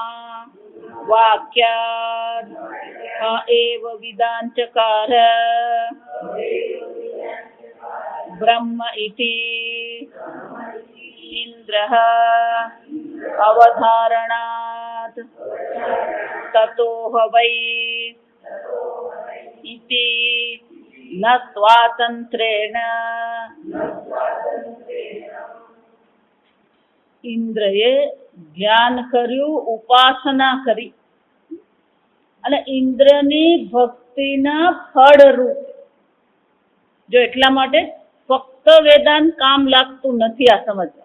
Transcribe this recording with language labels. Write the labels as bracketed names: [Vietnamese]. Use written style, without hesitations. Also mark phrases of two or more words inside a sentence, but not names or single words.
[Sanskrit] वाक्यात् ह एव विदाञ्चकार ब्रह्म इति इन्द्रः अवधारणात् ततोह वै इति न स्वातंत्रेण [Gujarati] ઇન્દ્રએ ધ્યાન કર્યું, ઉપાસના કરી અને ઇન્દ્રની ભક્તિના ફળરૂપ. જો એટલા માટે ફક્ત વેદાંત કામ લાગતું નથી આ સમજવા.